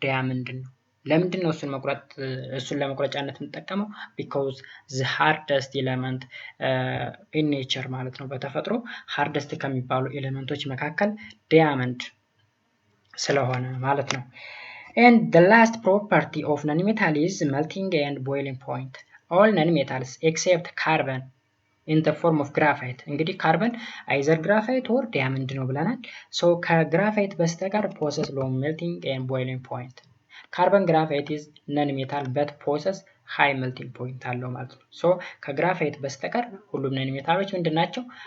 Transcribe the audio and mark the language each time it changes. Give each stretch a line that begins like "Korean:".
Amharic: ዳያመንድን ነው። ለምንድን ነው እሱን ለመቁረጫነት የምንጠቀመው?
English: because the hardest element in nature ማለት ነው፣
Amharic: በተፈጥሮ ሃርደስት ከሚባሉ ኤሌመንቶች መካከል ዳያመንድ ስለሆነ ማለት ነው።
English: and the last property of non-metal is melting and boiling point. all non-metals except carbon in the form of graphite.
Amharic: እንግዲህ ካርበን
English: either graphite or diamond ነው ብለናል። so
Amharic: ከግራፋይት በስተቀር
English: possess low melting and boiling point.
Amharic: ካርበን ግራፋይት
English: is non-metal but possess high melting point
Amharic: አለው ማለት ነው። so ከግራፋይት በስተቀር ሁሉም non-metaloች ምንድናቸው?